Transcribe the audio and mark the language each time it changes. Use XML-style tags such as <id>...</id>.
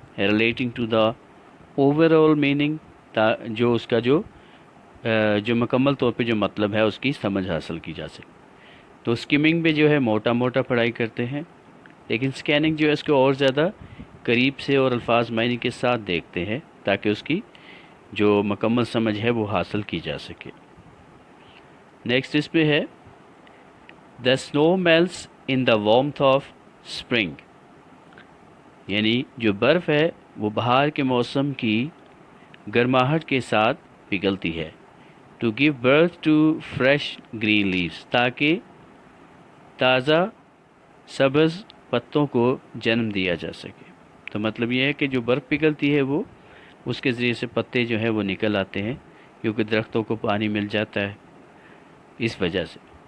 <en>Relating to the over all meaning.</en> <ur>جو اس کا جو مکمل طور پہ جو مطلب ہے اس کی سمجھ حاصل کی جا سکے. تو اسکیمنگ میں جو ہے موٹا موٹا پڑھائی کرتے ہیں، لیکن اسکیننگ جو ہے اس کو اور زیادہ قریب سے اور الفاظ معنی کے ساتھ دیکھتے ہیں تاکہ اس کی جو مکمل سمجھ ہے وہ حاصل کی جا سکے. نیکسٹ اس پہ ہے</ur> <en>The snow melts in the warmth of spring.</en> <ur>یعنی جو برف ہے وہ بہار کے موسم کی گرماہٹ کے ساتھ پگھلتی ہے.</ur> <en>To give birth to fresh green leaves.</en> <ur>تاکہ تازہ سبز پتوں کو جنم دیا جا سکے. تو مطلب یہ ہے کہ جو برف پگھلتی ہے وہ اس کے ذریعے سے پتے جو ہیں وہ نکل آتے ہیں، کیونکہ درختوں کو پانی مل جاتا ہے اس وجہ سے۔</ur>